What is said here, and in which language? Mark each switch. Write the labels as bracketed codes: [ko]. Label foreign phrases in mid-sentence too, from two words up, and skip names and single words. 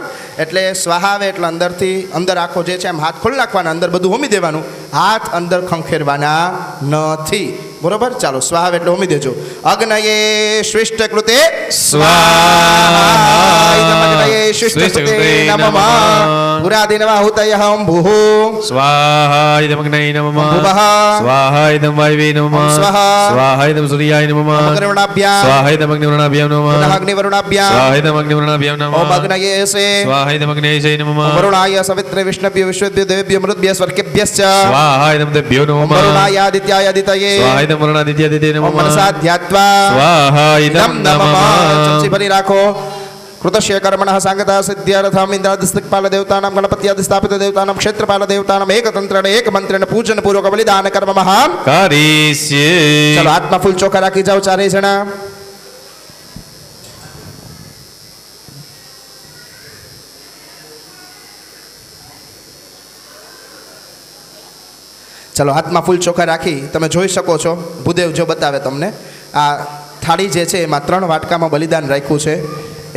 [gu] એટલે સ્વાહા આવે એટલે અંદરથી અંદર આખો જે છે એમ હાથ ખોલી નાખવાના, અંદર બધું હોમી દેવાનું, હાથ અંદર ખંખેરવાના નથી. બરોબર? ચાલો સ્વાહા આવે એટલે હોમી દેજો. [sa] अग्नये श्रेष्ठ कृते स्वाहा श्रेष्ठ कृते नमः. पुरादिनवाहुतयः भूः स्वाहा इदं अग्नये नमः. भुवः स्वाहा इदं वायवे नमः. स्वाहा स्वाहा इदं सूर्याय नमः. अग्निवर्णाभ्यां स्वाहा इदं अग्निवर्णाभ्यां पुनः नमः. अग्निवर्णाभ्यां स्वाहा इदं अग्निवर्णाभ्यां ओम नमः. अग्नये से स्वाहा इदं अग्नये नमः. वरुणाय सवित्रे विष्णुभ्यो विश्वेभ्यो देवेभ्यो मरुद्भ्यो स्वर्गेभ्यश्च स्वाहा इदं तेभ्यो ओम नमः. वरुणाय आदित्याय आदितये स्वाहा इदं वरुणादित्यादित्ये ओम नमः. मनसा ध्यात्वा स्वाहा इदं नमः. [gu] ચમચી ભરી રાખો. [sa] कृतस्य कर्मणः सांगता सिद्ध्यर्थम इंद्रादिस्तिक्पाल देवतानां गणपत्यादि स्थापित देवतानां क्षेत्रपाल देवतानां एकतंत्रेण एकमंत्रेण पूजन पूर्वक बलिदान कर्ममहं करिष्ये. [gu] चलो हाथમાં ફૂલ ચોખા રાખી જાઓ ચારેય જણા. ચલો હાથમાં ફૂલ ચોખા રાખી તમે જોઈ શકો છો ભૂદેવ જો બતાવે તમને આ થાળી જે છે એમાં 3 વાટકામાં બલિદાન રાખ્યું છે.